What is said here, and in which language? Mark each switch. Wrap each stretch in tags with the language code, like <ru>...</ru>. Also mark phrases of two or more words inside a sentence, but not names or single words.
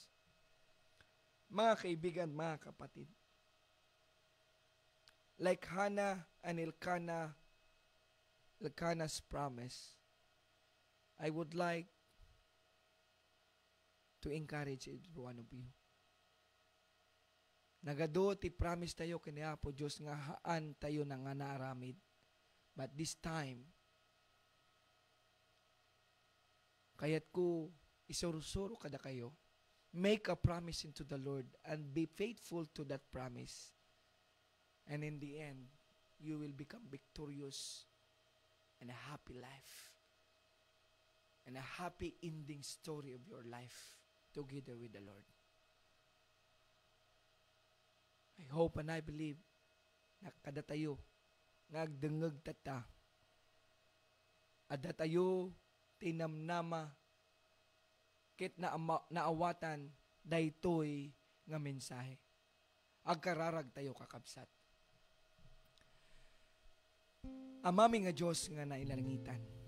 <tl>Mga kaibigan, mga kapatid,</tl> <en>like Hannah and Elkanah's promise, I would like to encourage every one of you.</en> <ilo>Nagado ti promise tayo kini Apo Diyos nga haan tayo na nga naaramid.</ilo> <en>But this time,</en> <ilo>kayat ko isurusuro kada kayo,</ilo> <en>make a promise into the Lord and be faithful to that promise. And in the end, you will become victorious and a happy life. And a happy ending story of your life together with the Lord. I hope and I believe</en> <ilo>na kada tayo ngagdengeg tata adda tayo tinamnama ket naawatan daytoy nga mensahe. Agkararag tayo kakabsat. Amami nga Diyos nga nailangitan.</ilo>